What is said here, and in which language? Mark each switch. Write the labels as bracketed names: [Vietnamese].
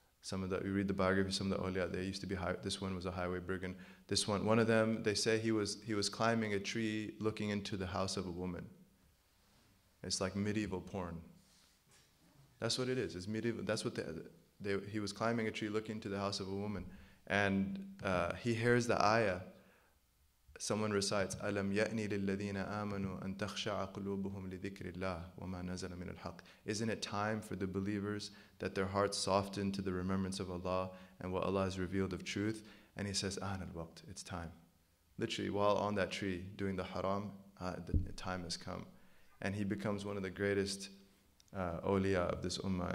[English] You read the biography of some of the awliya, they used to be this one was a highway brigand. One of them, they say he was climbing a tree looking into the house of a woman. It's like medieval porn. That's what it is. It's medieval. That's what he was climbing a tree looking into the house of a woman. And he hears the ayah. Someone recites, [Arabic] أَلَمْ يَأْنِ لِلَّذِينَ آمَنُوا أَن تَخْشَعَ قُلُوبُهُمْ لِذِكْرِ اللَّهِ وَمَا نَزَلَ مِنَ الْحَقِّ. [English] Isn't it time for the believers that their hearts soften to the remembrance of Allah and what Allah has revealed of truth? And he says, [Arabic] آن الوقت, [English] it's time. Literally, while on that tree doing the haram, the time has come. And he becomes one of the greatest awliya of this ummah.